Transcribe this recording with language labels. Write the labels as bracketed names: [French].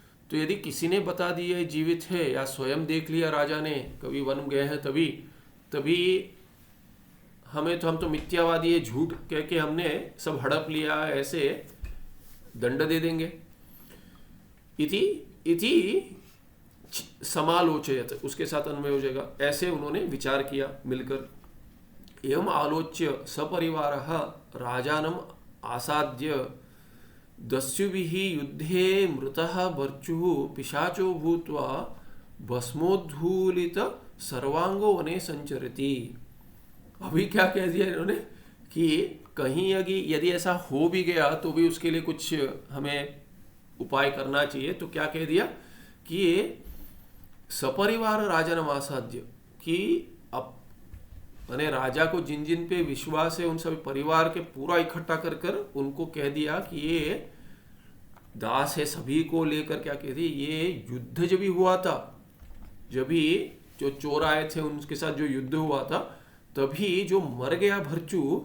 [Hindi] तो यदि किसी ने बता दिया जीवित है, या स्वयं देख लिया राजा ने, कभी वन गए हैं तभी हम तो मिथ्यावादी है, झूठ कह के हमने सब हड़प लिया, ऐसे दंड दे देंगे। [Sanskrit] इति समालोचयत, [Hindi] उसके साथ अन्वय हो जाएगा, ऐसे उन्होंने विचार किया मिलकर। [Sanskrit] एवं आलोच्य सपरिवारः राजानम आसाद्य दस्युभिः युद्धे मृतः भर्चुः पिशाचो भूत्वा भस्मोद्धूलित सर्वांगो वने संचरति। [Hindi] अभी क्या कह दिया इन्होंने कि कहीं यदि ऐसा हो भी गया तो भी उसके लिए कुछ हमें उपाय करना चाहिए। तो क्या कह दिया कि ये [Sanskrit] सपरिवार राजानम आसाद्य, [Hindi] कि अब मैंने राजा को जिन जिन पे विश्वास है उन सभी परिवार के पूरा इकट्ठा कर कर उनको कह दिया कि ये दास है, सभी को लेकर क्या कह दी, ये युद्ध जब भी हुआ था, जब भी जो चोर आए थे उनके साथ जो युद्ध हुआ था, तभी जो मर गया भर्चु,